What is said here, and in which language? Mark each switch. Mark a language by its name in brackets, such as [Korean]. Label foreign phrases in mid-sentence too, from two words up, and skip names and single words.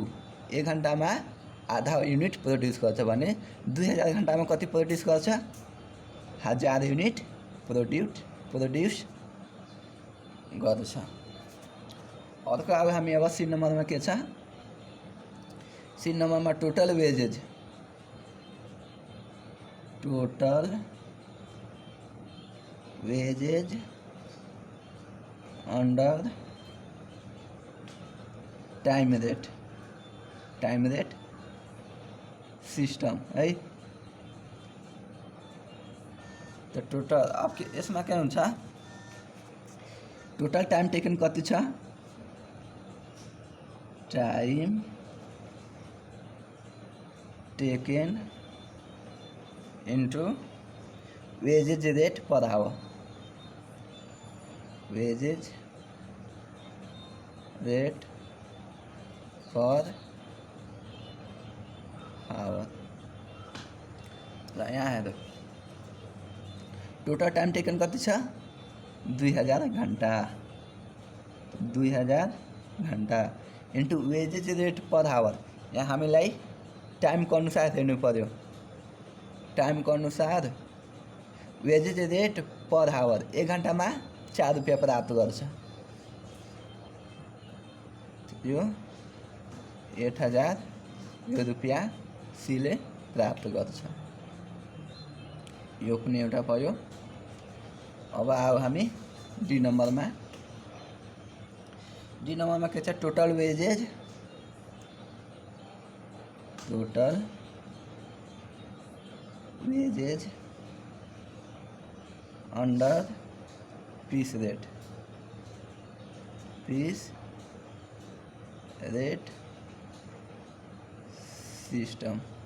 [Nepali] 1 घन्टामा आधा युनिट प्रोड्युस गर्छ भने 2000 घन्टामा कति प्रोड्युस गर्छ 1000 युनिट प्रोड्युस गर्छ। अर्को अब हामी अब सी नम्बरमा के छ सी नम्बरमा [English] total wages under time rate system [Nepali] है। तो टोटल अब यसमा के हुन्छ [English] total time taken [Nepali] कति छ [English] time taken into wages rate per hour wages rate per hour. [Nepali] यहाँ है [English] total time taken [Nepali] कति छ 2000 घन्टा 2000 घन्टा [English] into wages rate per hour. [Nepali] यहाँ हामीलाई टाइमको अनुसार हेर्नु पर्यो। टाइमको अनुसार [English] wages rate per hour [Nepali] 1 घन्टामा 4 रुपियाँ प्राप्त गर्छ। यो 8000 रुपियाँ सीले प्राप्त गर्छ। यो पनि एउटा भयो। अब आऊ हामी डी नम्बरमा। डी नम्बरमा के छ, [English] Total wages, total wages under piece rate, piece rate system.